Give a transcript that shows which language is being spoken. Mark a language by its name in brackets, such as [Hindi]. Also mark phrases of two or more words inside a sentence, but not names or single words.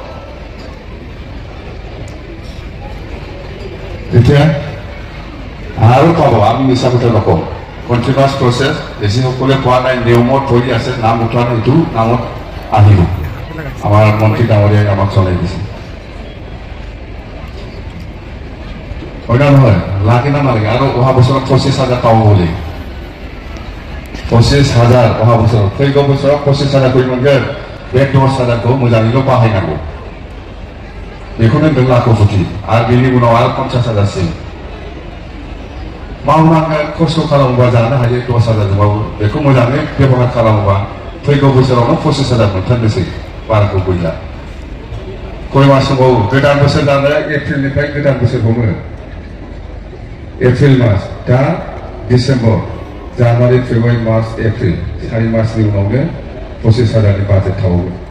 [Assamese] এতিয়া আৰু পাব আমি মিছা কথা নকওঁ [English] continuous process [Assamese] যিসকলে পোৱা নাই নিয়মত ধৰি আছে নাম উঠোৱা নাই এইটো নামত আহিব আমাৰ মন্ত্ৰী ডাঙৰীয়াই আমাক চলাই দিছে হয় নহয় লাগে না নালাগে আৰু অহা বছৰত [Bodo] 25,000 পাব বুলি 25,000 অহা বছৰত फैगौ बोसोराव 25,000 खौ मोनगोन बे 10,000 खौ मोजाङैल' बाहायनांगौ बेखौनो नों लाख'फुथि आरो बेनि उनाव आरो 50,000सिम मावनांगोन खस्थ' खालामोबा जानो हायो 10,000 जोंबाबो बेखौ मोजाङै बेबहार खालामोबा फैगौ बोसोरावनो 25,000 मोनथारनोसै बाराखौ गैला खय मास दंबावो गोदान बोसोर जानाया एप्रिलनिफ्राय गोदान बोसोर हमो एप्रिल मास दा डिसेम्बर जानुवारि फेब्रुवारि मार्च एप्रिल 4 मासनि उनावनो 25,000नि बाजेट थाबावो